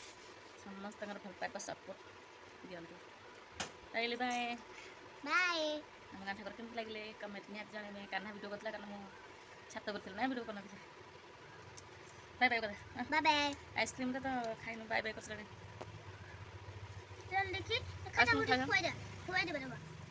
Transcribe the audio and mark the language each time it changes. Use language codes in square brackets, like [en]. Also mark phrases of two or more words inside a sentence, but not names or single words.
[or] ସମସ୍ତଙ୍କର ଭଲ ପାଇବା ସପୋର୍ଟ ଦିଅନ୍ତୁ ରହିଲି ବାଏ। ବାଏ ଆମ ଗାଁ ଠାକୁର କେମିତି ଲାଗିଲେ କମେଣ୍ଟ ନିହାତି ଜଣେଇବେ କାହ୍ନା ଭିଡ଼ିଓ କରିଥିଲା କାରଣ ମୁଁ ଛାତ କରିଥିଲି ନା ଭିଡ଼ିଓ କରିନଥିଲି [en] bye bye [or] କଥା [en] bye bye [or] ଆଇସ୍କ୍ରିମ୍ଟା ତ ଖାଇନୁ [en] bye bye [or] କରିସାରିଲାଣି [hi] चल देखी [or] ଆଇସ୍କ୍ରିମ୍ ଖାଇଦେବା [hi] खुआ दे